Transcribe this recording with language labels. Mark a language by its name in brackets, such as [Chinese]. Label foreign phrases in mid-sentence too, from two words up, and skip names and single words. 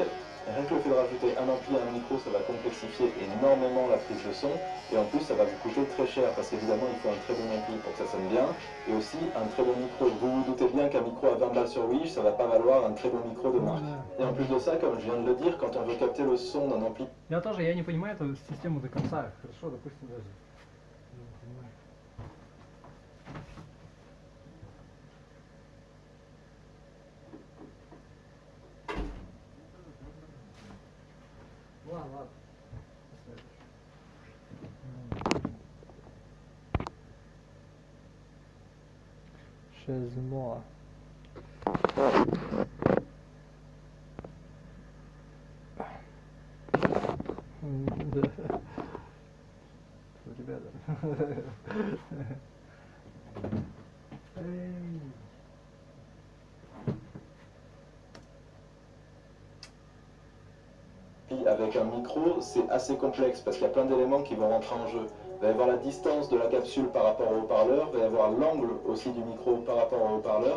[French] Rien que le fait de rajouter un ampli à un micro, ça va complexifier énormément la prise de son. Et en plus, ça va vous coûter très cher parce qu'évidemment, il faut un très bon ampli pour que ça sonne bien. Et aussi, un très bon micro. Vous vous doutez bien qu'un micro à 20 balles sur Wish, ça va pas valoir un très bon micro de marque. Et en plus de ça, comme je viens de le dire, quand on veut capter le son d'un ampli... [Russian] Я тоже, я не понимаю эту систему до конца. Хорошо, допустим, даже. Не понимаю. Ладно, ладно. Шезмо. Да. Ребята. Эй. [French] Avec un micro, c'est assez complexe parce qu'il y a plein d'éléments qui vont rentrer en jeu. Il va y avoir la distance de la capsule par rapport au haut-parleur, il va y avoir l'angle aussi du micro par rapport au haut-parleur.